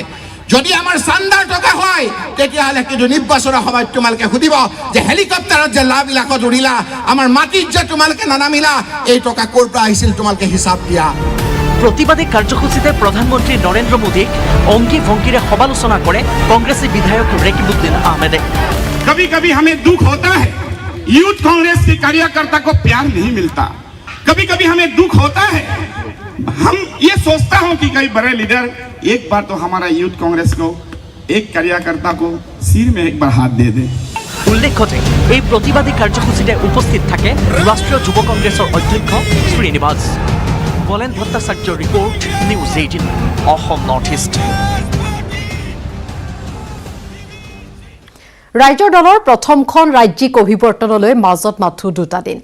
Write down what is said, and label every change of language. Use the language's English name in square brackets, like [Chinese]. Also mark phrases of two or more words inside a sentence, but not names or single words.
[Assamese] যদি আমাৰ চান্দাৰ টকা হয় তেতিয়াহ'লে কিন্তু নিৰ্বাচনৰ সময়ত তোমালোকে সুধিব যে হেলিকপ্টাৰত যে লাভ বিলাকত উৰিলা, আমাৰ মাটিত যে তোমালোকে নানামিলা, এই টকা ক'ৰ পৰা আহিছিল তোমালোকে হিচাপ দিয়া। প্ৰতিবাদী কাৰ্যসূচীতে প্ৰধানমন্ত্ৰী নৰেন্দ্ৰ মোদীক অংগী ভংগীৰে সমালোচনা কৰে কংগ্ৰেছী বিধায়ক ৰেকিবুদ্দিন আহমেদে। [Hindi] कभी कभी हमें दुख होता है, यूथ कांग्रेस के कार्यकर्ता को प्यार नहीं मिलता। कभी कभी हमें दुख होता है, हम ये सोचता हूं कि कई बड़े लीडर एक बार तो हमारा यूथ कांग्रेस को, एक कार्यकर्ता को सिर में एक बार हाथ दे दे। [Assamese] উল্লেখ্য যে এই প্ৰতিবাদী কাৰ্যসূচীতে উপস্থিত থাকে ৰাষ্ট্ৰীয় যুৱ কংগ্ৰেছৰ অধ্যক্ষ শ্ৰীনিবাস। বলেন ভট্টাচাৰ্যৰ ৰিপৰ্ট, নিউজ 18 অসম নৰ্থ ইষ্ট। ৰাজ্যৰ দলৰ প্ৰথমখন ৰাজ্যিক অভিৱৰ্তনলৈ মাজত মাথো 2টা দিন।